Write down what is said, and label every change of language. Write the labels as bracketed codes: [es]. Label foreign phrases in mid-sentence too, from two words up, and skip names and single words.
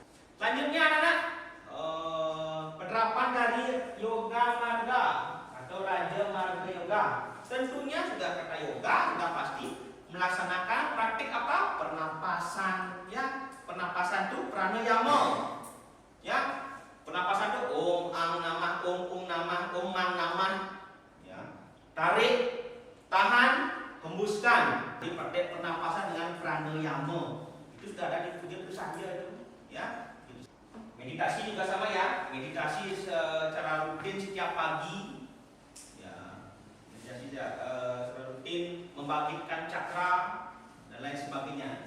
[id] Selanjutnya anak-anak, penerapan dari Yoga Marga atau Raja Marga Yoga. Tentunya sudah kata yoga, sudah pasti melaksanakan praktik apa? Pernapasan, ya. Pernapasan itu pranayama, ya. Pernapasan itu [sa] om ang namah, om namah, om mang namah, [id] ya. Tarik, tahan, hembuskan. Jadi praktik pernapasan dengan pranayama itu sudah ada di pujian saja itu, ya. Meditasi juga sama, ya. Meditasi secara rutin setiap pagi. Secara rutin membangkitkan cakra dan lain sebagainya.